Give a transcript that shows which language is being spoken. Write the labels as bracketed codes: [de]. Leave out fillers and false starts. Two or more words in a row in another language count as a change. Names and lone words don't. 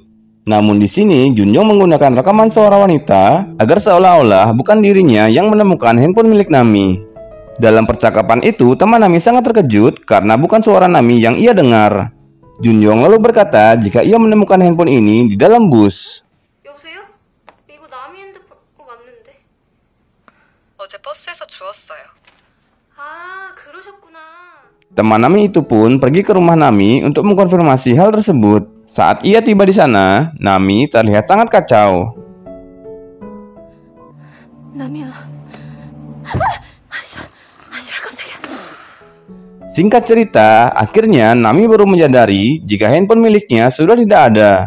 [id] Namun di sini Junyoung menggunakan rekaman suara wanita agar seolah-olah bukan dirinya yang menemukan handphone milik Nami. Dalam percakapan itu, teman Nami sangat terkejut karena bukan suara Nami yang ia dengar. Junyoung lalu berkata jika ia menemukan handphone ini di dalam bus. [ko] 여보세요? 이거 남이 핸드폰 맞는데? 어제 버스에서 주웠어요. 아, 그러셨구나. [id] Teman Nami itu pun pergi ke rumah Nami untuk mengkonfirmasi hal tersebut. Saat ia tiba di sana, Nami terlihat sangat kacau. [ko] 남이야. [id] Singkat cerita, akhirnya Nami baru menyadari jika handphone miliknya sudah tidak ada.